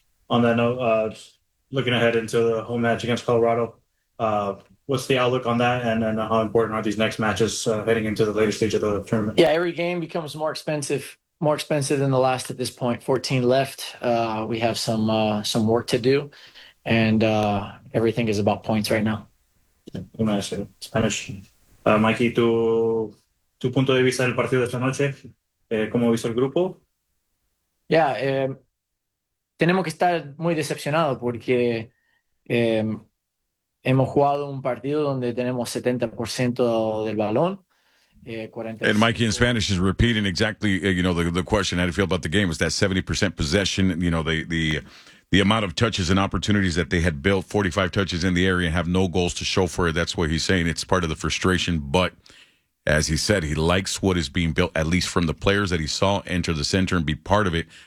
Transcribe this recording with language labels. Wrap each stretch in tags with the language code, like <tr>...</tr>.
<en>On that note, looking ahead into the home match against Colorado, what's the outlook on that, and how important are these next matches heading into the later stage of the tournament? Yeah, every game becomes more expensive than the last at this point. 14 left. We have some work to do, and everything is about points right now. Spanish.</en> <es>Mikey, tu punto de vista del partido de esta noche, ¿cómo viste el grupo? Yeah, tenemos que estar muy decepcionados porque hemos jugado un partido donde tenemos 70% del balón.</es> <en>And Mikey in Spanish is repeating exactly, you know, the question, how do you feel about the game? Was that 70% possession, you know, the amount of touches and opportunities that they had built, 45 touches in the area and have no goals to show for it. That's what he's saying. It's part of the frustration. But as he said, he likes what is being built, at least from the players that he saw enter the center and be part of it.</en>